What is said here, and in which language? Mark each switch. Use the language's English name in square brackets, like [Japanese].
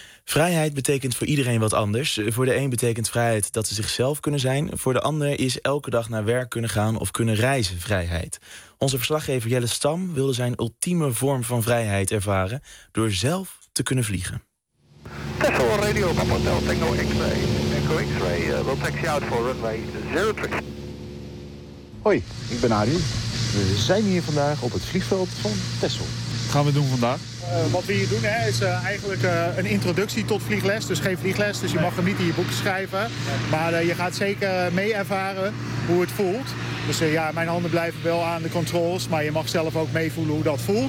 [Dutch] Vrijheid betekent voor iedereen wat anders. Voor de een betekent vrijheid dat ze zichzelf kunnen zijn. Voor de ander is elke dag naar werk kunnen gaan of kunnen reizen vrijheid. Onze verslaggever Jelle Stam wilde zijn ultieme vorm van vrijheid ervaren door zelf te kunnen vliegen. [English] Tesla Radio, Papa Hotel, Tango X-ray. Tango X-ray, we'll taxi out for runway 03. [Dutch] Hoi, ik ben Arie. We zijn hier vandaag op het vliegveld van Texel. Wat gaan we doen vandaag? Wat we hier doen, hè, is eigenlijk een introductie tot vliegles. Dus geen vliegles, dus je mag hem niet in je boek schrijven. Maar je gaat zeker mee ervaren hoe het voelt. Dus ja, mijn handen blijven wel aan de controls, maar je mag zelf ook meevoelen hoe dat voelt.